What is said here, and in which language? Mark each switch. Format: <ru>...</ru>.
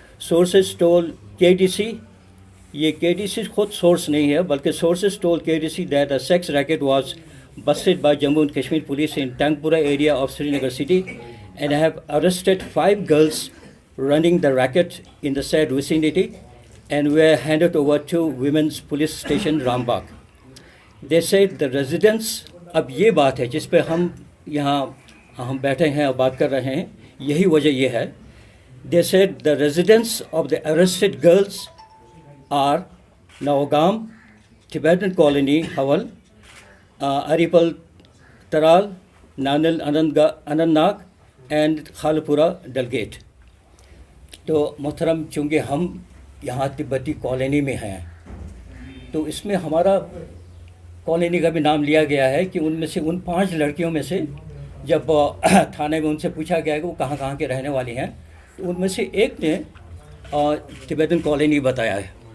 <en>sources told KTC,</en> <ur>یہ KTC خود source نہیں ہے بلکہ</ur> <en>Sources told KTC that a sex racket was busted by Jammu and Kashmir police in Tangpura area of Srinagar city, and have arrested 5 girls running the racket in the said vicinity, and were handed over to women's police station Rambagh. They said the residents,</en> <ur>اب یہ بات ہے جس پہ ہم یہاں ہم بیٹھے ہیں اور بات کر رہے ہیں, یہی وجہ یہ ہے.</ur> <en>They said the residents of the arrested girls are Nawagam, Tibetan colony, Hawal, Aripal Taral, Nanal Anantnag and Khalpura Dalgate.</en> <ur>تو محترم, چونکہ ہم یہاں تبتی کالونی میں ہیں, تو اس میں ہمارا کالونی کا بھی نام لیا گیا ہے کہ ان میں سے ان 5 لڑکیوں میں سے جب تھانے میں ان سے پوچھا گیا کہ وہ کہاں کہاں کے رہنے والی ہیں, تو ان میں سے ایک نے تبتن کالونی بتایا ہے.</ur>